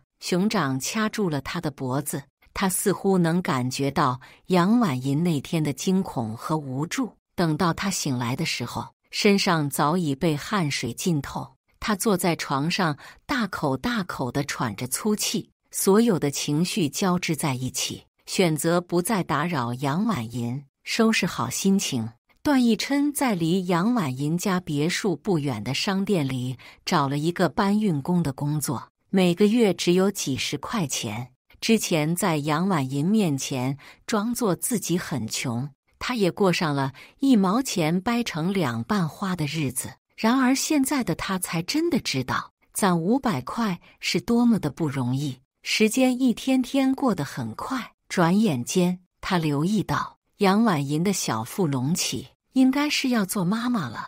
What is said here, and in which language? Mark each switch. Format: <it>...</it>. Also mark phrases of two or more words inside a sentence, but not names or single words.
<zh>熊掌掐住了他的脖子，他似乎能感覺到楊婉銀那天的驚恐和無助。等到他醒來的時候，身上早已被汗水浸透。他坐在床上，大口大口地喘着粗氣，所有的情緒交織在一起，選擇不再打擾楊婉銀，收拾好心情。段奕琛在離楊婉銀家別墅不遠的商店裡找了一個搬運工的工作，每個月只有幾十塊錢。之前在楊婉銀面前裝作自己很窮，他也過上了1毛錢掰成2半花的日子。然而現在的他才真的知道，攢500塊是多麼的不容易。時間一天天過得很快，轉眼間他留意到楊婉銀的小腹隆起，應該是要做媽媽了。</zh>